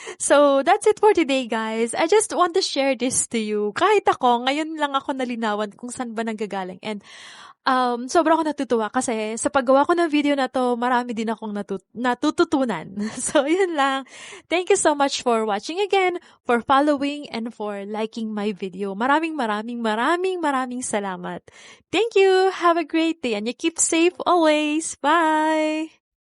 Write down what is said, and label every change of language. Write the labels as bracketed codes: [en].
[en] So, that's it for today, guys. I just want to share this to you. [tl] Kahit ako, ngayon lang ako nalinawan kung saan ba nanggagaling. And sobrang ako natutuwa kasi sa paggawa ko ng video na to, marami din akong natututunan. So, yun lang. [en] Thank you so much for watching again, for following, and for liking my video. [tl] Maraming salamat. [en] Thank you. Have a great day and you keep safe always. Bye!